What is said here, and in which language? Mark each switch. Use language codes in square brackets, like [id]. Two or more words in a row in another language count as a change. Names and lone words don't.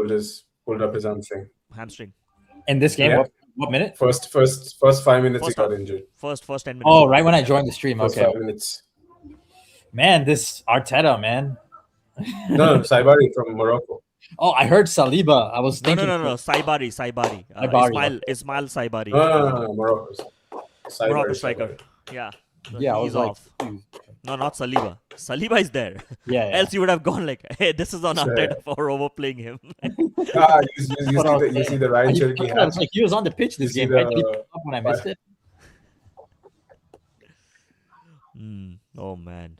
[en] pulled up his hamstring. hamstring. in this game? Yeah. What minute? First 5 minutes First he got half. injured. First 10 minutes. Oh, right when I joined the stream. First Okay, 5 minutes. man, this Arteta, man. No, Saibari from Morocco. Oh, I heard Saliba. I was No, thinking. Saibari. Saibari, Ismail Saibari. No, Morocco. Saibari, Morocco striker. Saibari. Yeah. So Yeah, I he's was like, off. No, not Saliba. Saliba is there. yeah. Else you would have gone like, hey, this is on Sure. Arteta for overplaying him. You see the Ryan Cherokee I hat. was like, he was on the pitch this You see game. Right? Did he the- pick up when I missed it? Oh man.